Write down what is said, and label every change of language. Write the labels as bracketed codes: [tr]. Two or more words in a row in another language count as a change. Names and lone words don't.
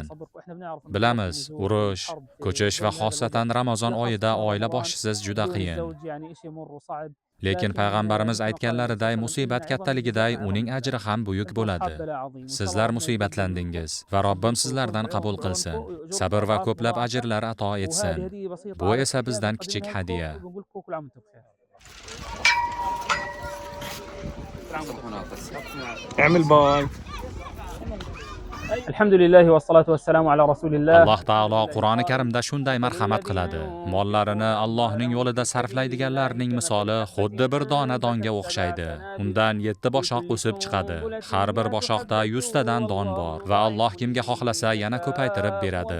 [uz] Bilamiz, urush, ko'chish va xosatan Ramazon oyida oila boshisiz juda qiyin. Lekin payg'ambarimiz aytganlariday musibat kattaligiday uning ajri ham buyuk bo'ladi. Sizlar musibatlandingiz va Robbim sizlardan qabul qilsin. Sabr va ko'plab ajrlar ato etsin. Bu esa bizdan kichik hadiya. اعمل باي. [ar] الحمد لله والصلاة والسلام على رسول الله. [uz] Alloh taolo Qur'oni Karimda shunday marhamat qiladi. Mollarini Allohning yo'lida sarflaydiganlarning misoli xuddi bir dona donga o'xshaydi. Undan 7 boshoq o'sib chiqadi. Har bir boshoqda 100 tadan don bor va Alloh kimga xohlasa yana ko'paytirib beradi.